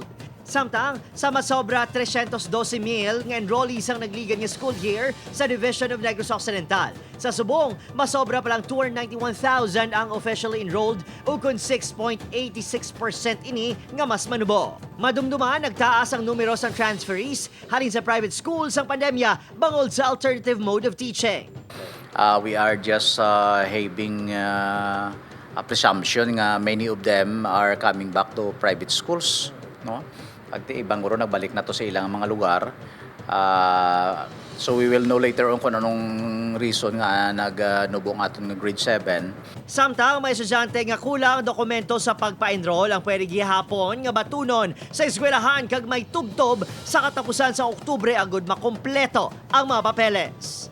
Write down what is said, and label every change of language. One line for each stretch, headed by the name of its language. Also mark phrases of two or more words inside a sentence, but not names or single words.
Hiligaynon: Samtang, sa masobra 312,000 nga enrollees ang nagligan ng
English: school year
Hiligaynon: sa Division of Negros Occidental. Sa subong, masobra pa lang 291,000 ang
English: officially enrolled
Hiligaynon: o kung 6.86% ini nga mas manubo. Madumduman, nagtaas ang numero sa transferees halin sa
English: private schools
Hiligaynon: ang pandemya bangod sa
English: alternative mode of teaching. We are just having a presumption nga many of them are coming back to private schools, no?
Hiligaynon: Pagti ibang guro nagbalik na to sa ilang mga lugar.
English: So we will know later on
Hiligaynon: kung anong reason nga nagnubong aton ng grade 7. Samtang may estudyante nga kulang dokumento sa pagpa-enroll ang pwede gihapon nga batunon sa eskwelahan kag may tubtob sa katapusan sa Oktubre agud makompleto ang mga papeles.